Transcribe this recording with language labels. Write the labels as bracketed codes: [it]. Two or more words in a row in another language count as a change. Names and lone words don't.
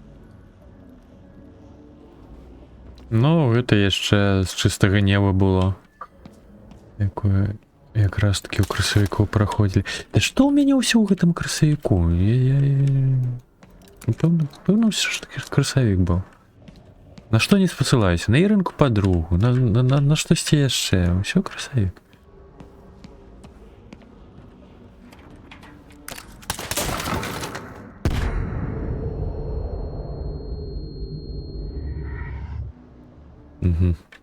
[uk] Ну, это ще з чистого неба було. [be] Як раз таки у красавіку проходили. Да што ў мяне ўсё ў гэтым красавіку? Пэўна, ўсё ж таки красавік быў. На што не спасылаюся? На Ірынку подругу, на штосьці яшчэ. Усё красавік. Угу.